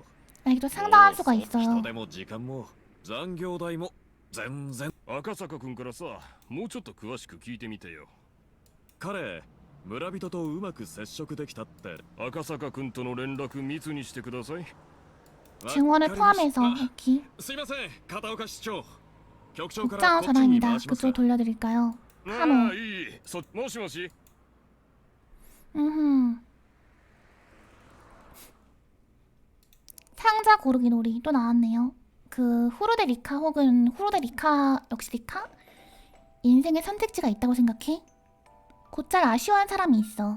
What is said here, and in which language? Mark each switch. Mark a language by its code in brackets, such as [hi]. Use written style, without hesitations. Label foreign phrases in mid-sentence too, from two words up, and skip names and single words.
[ko] 여기도 상당한 수가 있어요. [ja] 人手も時間も残業代も全然赤坂君からさもうちょっと詳しく聞いてみてよ彼村人とうまく接触できたって赤坂君との連絡密にしてください [ko] 증언을 포함해서 여기 [ja] すいません片岡市長局長か [ko] 국장 [ja] らこっちに [ko] 전화입니다. [ja] 回します [ko] 그쪽으로 돌려드릴까요? [ja] あ [ko] 하모. [ja] あいいもしもし [ko] 상자 고르기 놀이 또 나왔네요. 그 후르데 리카 혹은 후르데 리카 역시 리카? 인생에 선택지가 있다고 생각해? 곧잘 아쉬워한 사람이 있어.